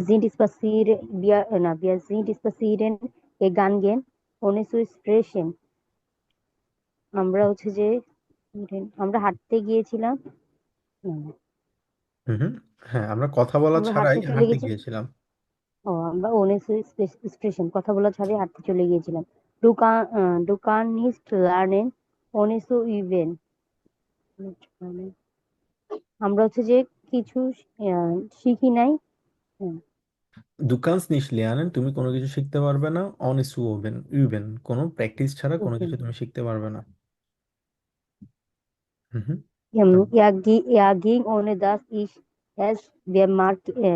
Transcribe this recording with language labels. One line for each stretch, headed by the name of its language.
German: sind spazieren, wir sind spazieren gegangen, ohne zu sprechen.
Bangla: আমরা হচ্ছে যে আমরা হাঁটতে গিয়েছিলাম। না, না, হুম হুম। হ্যাঁ, আমরা কথা বলা আমরা ছাড়াই হাঁটতে চলে হাঁটতে গেছি। গিয়েছিলাম। আমরা ওনেসু স্টেশন কথা বলা ছাড়াই হাঁটতে চলে গিয়েছিলাম।
German: Du kannst nicht lernen, ohne zu üben.
Bangla: আমরা হচ্ছে যে কিছু শিখি নাই। হুম,
German: Du kannst nicht lernen,
Bangla: তুমি কোনো কিছু শিখতে পারবে না,
German: ohne zu üben, üben,
Bangla: কোনো প্র্যাকটিস ছাড়া কোনো ওকে। কিছু তুমি শিখতে পারবে না। হুম হুম।
German: Er ging ohne dass ich es bemerkte.